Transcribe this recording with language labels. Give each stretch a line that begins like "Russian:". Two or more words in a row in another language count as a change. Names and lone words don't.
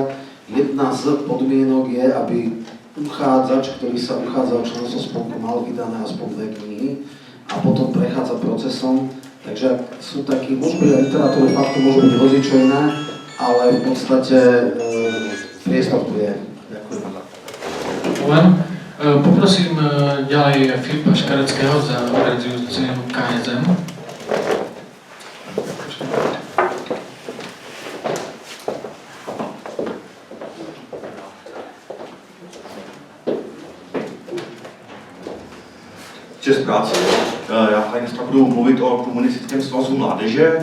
Slovak: Jedna z podmienok je, aby uchádzač, ktorý sa uchádza o členstvo spolku, mal vydané aspoň 2 knihy a potom prechádza procesom. Takže sú takí, môžu byť aj literatúry faktu, môžu byť hocičo iné, ale v podstate priestor tu je. Ďakujem. Poprosím ďalej Filipa Škareckého za organizáciu KSM.
Czech: Čest práce. Já tady dneska budu mluvit o Komunistickém svazu mládeže.